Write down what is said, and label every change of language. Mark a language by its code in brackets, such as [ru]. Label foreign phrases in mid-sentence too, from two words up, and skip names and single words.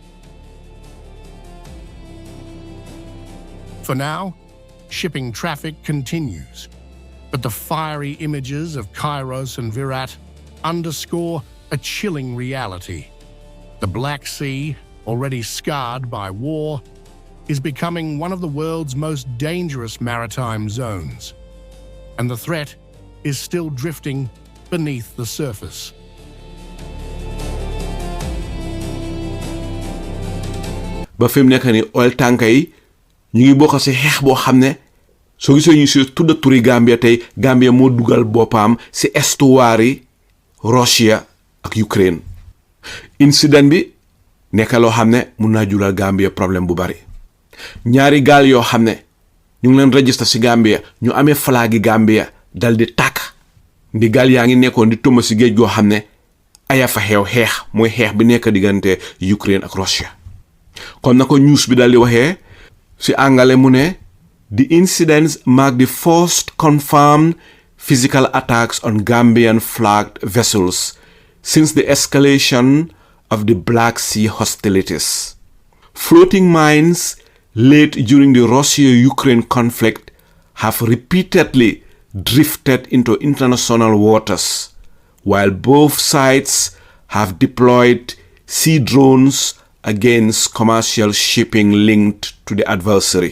[en] For now, shipping traffic continues, but the fiery images of Kairos and Virat underscore a chilling reality. The Black Sea, already scarred by war, is becoming one of the world's most dangerous maritime zones, and the threat is still drifting beneath the surface. [wo] ba fi mu nekk ni oil tanka yi ñu ngi bokk si xeex boo xam ne soo gisee ñu si tudda turi Gambia tey Gambia moo dugal boppam si estuwaari Russia ak Ukraine. Incident bi nekk loo xam ne mun naa jural Gambia problème bu bari. ñaari gaal yoo xam ne ñu ngi leen register si Gambia ñu amee flagi Gambia dal di tàkk ndi gaal yaa ngi nekkoon di tëmb si géej goo xam ne aya fa xew xeex mooy xeex bi nekk diggante Ukraine ak Russia. Comme na ko news bi dal di waxee si angale mu ne [en] the incidents mark the first confirmed physical attacks on Gambian flagged vessels since the escalation of the Black Sea hostilities. Floating mines laid during the Russia-Ukraine conflict have repeatedly drifted into international waters, while both sides have deployed sea drones against commercial shipping linked to the adversary.